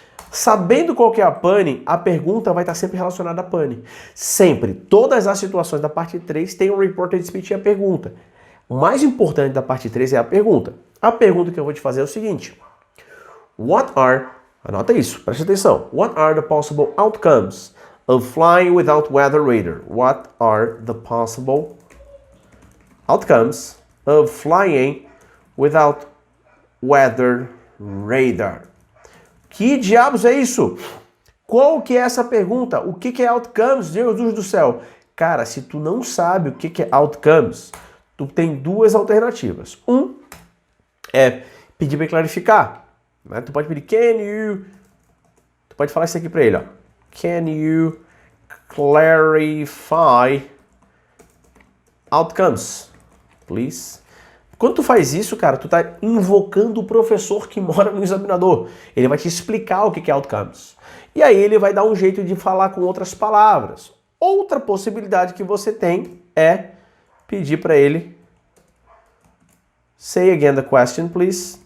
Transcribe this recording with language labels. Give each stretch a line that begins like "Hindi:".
Portuguese: Sabendo qual que é a pane, a pergunta vai estar sempre relacionada à pane. Sempre. Todas as situações da parte 3 tem um reported speech e a pergunta. O mais importante da parte 3 é a pergunta. A pergunta que eu vou te fazer é o seguinte.
English: What are...
Portuguese: Anota isso, preste atenção.
English: What are the possible outcomes of flying without weather radar? What are the possible outcomes of flying without weather radar?
Portuguese: Que diabos é isso? Qual que é essa pergunta? O que é outcomes, Deus do céu? Cara, se tu não sabe o que é outcomes, tu tem duas alternativas. Um é pedir para clarificar. Né? Tu pode pedir, tu pode falar isso aqui para ele, ó.
English: Can you clarify outcomes, please?
Portuguese: Quando tu faz isso, cara, tu tá invocando o professor que mora no examinador. Ele vai te explicar o que é outcomes. E aí ele vai dar um jeito de falar com outras palavras. Outra possibilidade que você tem é pedir para ele
English: say again the question, please.